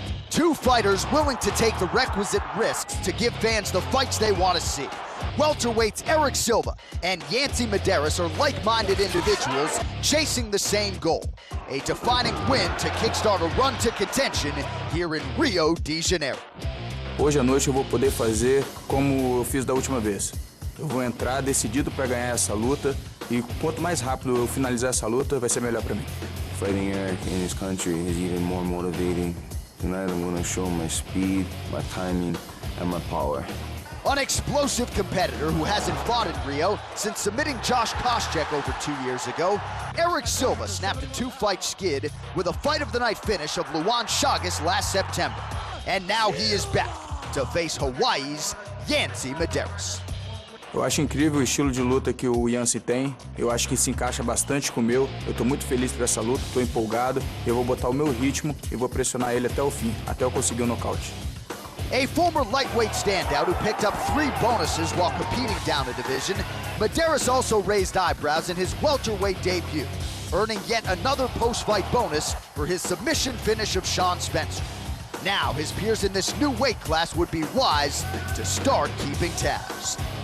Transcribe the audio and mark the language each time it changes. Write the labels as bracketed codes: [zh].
[en] 2 fighters willing to take the requisite risks to give fans the fights they want to see. Welterweights Eric Silva and Yancy Medeiros are like-minded individuals chasing the same goal, a defining win to kickstart a run to contention here in Rio de Janeiro. [pt] Hoje à noite eu vou poder fazer como eu fiz da última vez. Eu vou entrar decidido para ganhar essa luta e quanto mais rápido eu finalizar essa luta, vai ser melhor para mim. [en] Fighting Eric in this country is even more motivating. Tonight I'm going to show my speed, my timing, and my power. An explosive competitor who hasn't fought in Rio since submitting Josh Koscheck over 2 years ago, Eric Silva snapped a 2-fight skid with a fight of the night finish of Luan Chagas last September. And now he is back to face Hawaii's Yancy Medeiros. [pt] Eu acho incrível o estilo de luta que o Yancy tem. Eu acho que se encaixa bastante com o meu. Eu tô muito feliz por essa luta, tô empolgado. Eu vou botar o meu ritmo e vou pressionar ele até o fim, até eu conseguir o nocaute. [en] A former lightweight standout who picked up 3 bonuses while competing down the division, Medeiros also raised eyebrows in his welterweight debut, earning yet another post-fight bonus for his submission finish of Sean Spencer. Now, his peers in this new weight class would be wise to start keeping tabs.